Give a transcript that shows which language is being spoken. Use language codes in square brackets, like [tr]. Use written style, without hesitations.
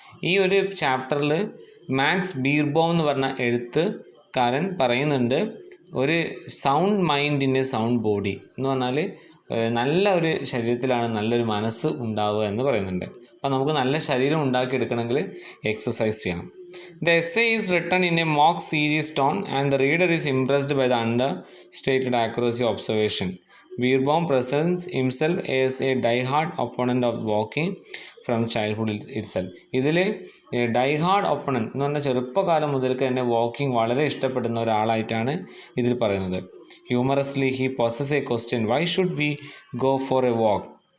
[ml] ഈ ഒരു ചാപ്റ്ററിൽ മാക്സ് ബീർബോം എന്ന് പറഞ്ഞ എഴുത്തുകാരൻ പറയുന്നുണ്ട്, ഒരു [en] sound mind in a sound body [ml] എന്ന് പറഞ്ഞാൽ നല്ല ഒരു ശരീരത്തിലാണ് നല്ലൊരു മനസ്സ് ഉണ്ടാവുക എന്ന് പറയുന്നുണ്ട്. അപ്പോൾ നമുക്ക് നല്ല ശരീരം ഉണ്ടാക്കിയെടുക്കണമെങ്കിൽ എക്സസൈസ് ചെയ്യണം. [en] The essay is written in a mock serious tone and the reader is impressed by the understated accuracy of observation. Beerbohm presents himself as a die-hard opponent of walking from childhood itself. [ml] ഇതിൽ diehard ഒപ്പണൻറ്റ് എന്ന് പറഞ്ഞാൽ ചെറുപ്പകാലം മുതൽക്ക് തന്നെ walking വളരെ ഇഷ്ടപ്പെടുന്ന ഒരാളായിട്ടാണ് ഇതിൽ പറയുന്നത്. [en] Humorously he poses a question, why should we go for a walk.